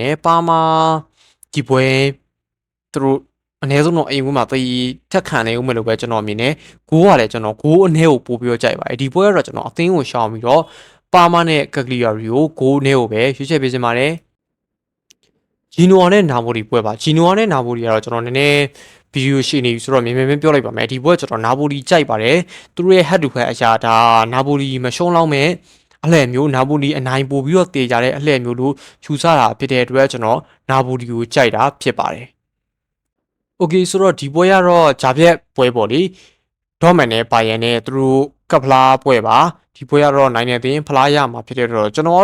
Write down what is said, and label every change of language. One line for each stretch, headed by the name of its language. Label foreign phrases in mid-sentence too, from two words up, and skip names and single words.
Burmese: တယ်ပါမာဒီပွဲသူတို့အနည်းဆုံးတော့အိမ်ဝင်းမှာတေထက်ခံနေဦးမယ်လို့ပဲကျွန်တော်မြင်တယ်ဂိုးကလည်းကျွန်တော်ဂိုးအနည်းကိုပို့ပြီးတော့ကြိုက်ပါတယ်ဒီပွဲကတော့ကျွန်တော်အသင်းကိုရှောင်ပြီးတော့ပါမာနဲ့ကက်ကလီယာရီကိုဂိုးအနည်းကိုပဲရွေးချယ်ပေးစင်ပါတယ်ဂျီနိုဝါနဲ့နာပိုလီပွဲ ပါဂျီနိုဝါနဲ့နာပိုလီကတော့ကျွန်တော်နည်းနည်းဗီဒီယိုရှိနေပြီဆိုတော့မြင်ပြောလိုက်ပါမယ်ဒီပွဲကျွန်တော်နာပိုလီကြိုက်ပါတယ်သူတို့ရဲ့
English: head to head
Burmese: အရာဒါနာပိုလီမရှုံးလောက်မဲ့အလှည့်မျိုးနာပိုလီအနိုင်ပို့ပြီးတော့ တေကြတဲ့အလှည့်မျိုးလို့ယူဆတာဖြစ်တဲ့အတွက်ကျွန်တော်နာပိုလီကိုကြိုက်တာဖြစ်ပါတယ်โอเคဆိုတော့ဒီပွဲကတော့ဂျာပြက်ပွဲပေါ့လေ ဒေါ်မန်နဲ့ပါယန်နဲ့သူတို့ကပ်ဖလားပွဲပါဒီပွဲကတော့နိုင်နေတဲ့အဖလားရမှာဖြစ်တဲ့တော့ကျွန်တော်